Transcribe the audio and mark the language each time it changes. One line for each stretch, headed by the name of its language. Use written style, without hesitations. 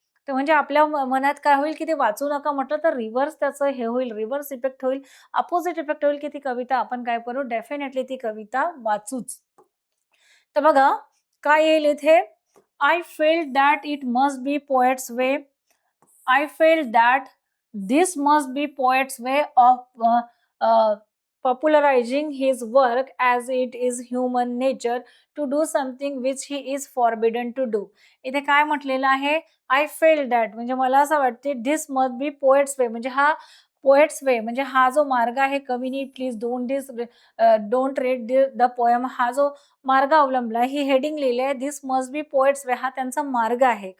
Marathi: तर म्हणजे आपल्या मनात काय होईल, की ते वाचू नका म्हटलं तर रिव्हर्स त्याचं हे होईल, रिव्हर्स इफेक्ट होईल, अपोझिट इफेक्ट होईल, की ती कविता आपण काय करू, डेफिनेटली ती कविता वाचूच. तर बघा काय येईल इथे,
English: I felt that it must be poet's way. I felt that this must be poet's way of popularizing his work, as it is human nature to do something which he is forbidden to do.
Marathi: इथे काय म्हटलेलं आहे,
English: I felt that
Marathi: म्हणजे मला असं वाटते,
English: this must be poet's way
Marathi: म्हणजे हा पोएट्स वे म्हणजे हा जो मार्ग आहे, कवीनी
English: please don't read the poem
Marathi: हा जो मार्ग अवलंबला, ही हेडिंग लिहिली आहे, दिस मस्ट बी पोएट्स वे हा त्यांचा मार्ग आहे.